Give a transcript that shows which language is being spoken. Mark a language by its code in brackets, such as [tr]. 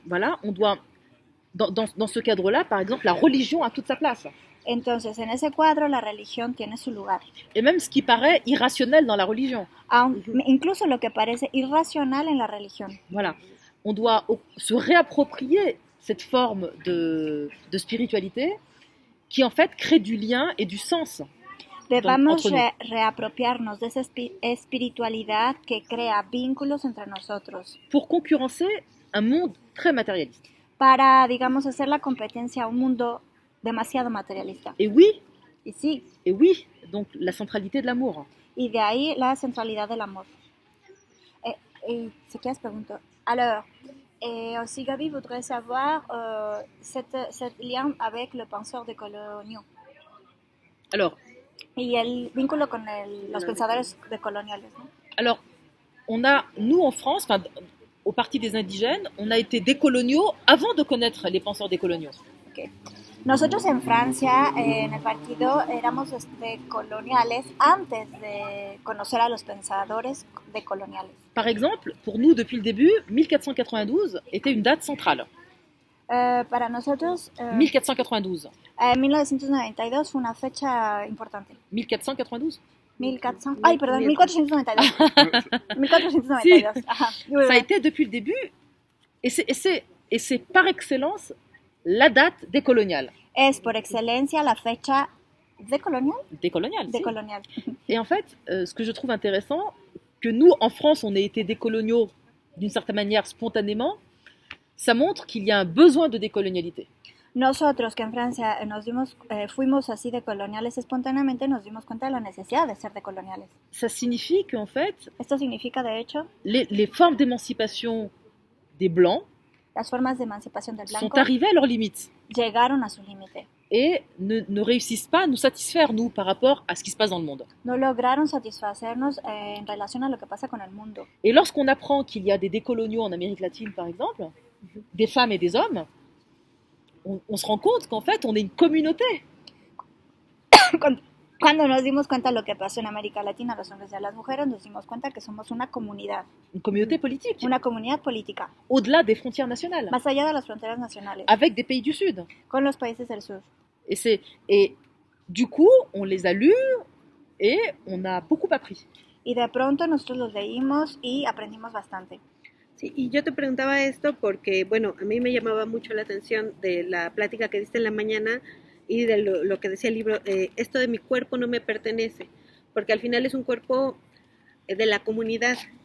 [fr] Voilà, on doit, dans ce cadre-là, par exemple, la religion a toute sa place. [es] Entonces, en ese cuadro, la religión tiene su lugar. [fr] Et même ce qui paraît irrationnel dans la religion. [es] Incluso lo que parece irracional en la religión. [fr] Voilà, on doit se réapproprier cette forme de spiritualité qui, en fait, crée du lien et du sens. [es] Debemos reapropiarnos de esa espiritualidad que crea vínculos entre nosotros. [fr] Pour concurrencer un monde très matérialiste. [es] Para, digamos, hacer la competencia a un mundo demasiado materialista. [fr] Et oui. [es] Y sí. [fr] Et oui, donc la centralité de l'amour. [es] Y de ahí la centralidad del amor. [fr] Ce qu'est-ce pregunto. Alors, aussi Gaby voudrait savoir cet lien avec le penseur décoloniaux. Alors, [es] y el vínculo con los pensadores decoloniales, ¿no? [fr] Alors, nous en France, au Parti des Indigènes, on a été décoloniaux avant de connaître les penseurs décoloniaux. [en] Okay. [es] Nosotros en Francia, en el partido, éramos decoloniales antes de conocer a los pensadores decoloniales. [fr] Par exemple, pour nous, depuis le début, 1492 était une date centrale. [es] Para nosotros, 1492. 1992 fue una fecha importante. 1492. 1400, ay, perdón, 1492. 1492. Si. Ajá. [fr] Ça a été depuis le début, et c'est par excellence la date décoloniale. [es] Es por excelencia la fecha décolonial. [fr] Décoloniale. Si. Décolonial. Et en fait, ce que je trouve intéressant, que nous, en France, on ait été décoloniaux d'une certaine manière spontanément, ça montre qu'il y a un besoin de décolonialité. [es] Nosotros que en Francia fuimos así decoloniales espontáneamente, nos dimos cuenta de la necesidad de ser decoloniales. [fr] Ça signifie qu'en fait, [es] Esto significa, de hecho, [fr] les formes d'émancipation des Blancs [es] las formas de emancipación del blanco [fr] sont arrivées à leurs limites [es] llegaron a su límite. [fr] et ne réussissent pas à nous satisfaire, nous, par rapport à ce qui se passe dans le monde. [es] No lograron satisfacernos en relación a lo que pasa con el mundo. [fr] Et lorsqu'on apprend qu'il y a des décoloniaux en Amérique latine, par exemple, des femmes et des hommes, on se rend compte qu'en fait, on est une communauté. [es] Cuando nos dimos cuenta de lo que pasó en América Latina, los hombres y a las mujeres, nos dimos cuenta que somos una comunidad [fr] Politique, [es] política, [fr] au-delà des frontières nationales, [es] más allá de las fronteras nacionales, [fr] avec des pays du Sud. [es] con los países del sur. [fr] Et du coup, on les a lus et on a beaucoup appris. [es] Y de pronto nosotros los leímos y aprendimos bastante. Sí, y yo te preguntaba esto porque, bueno, a mí me llamaba mucho la atención de la plática que diste en la mañana y de lo que decía el libro, esto de mi cuerpo no me pertenece, porque al final es un cuerpo de la comunidad.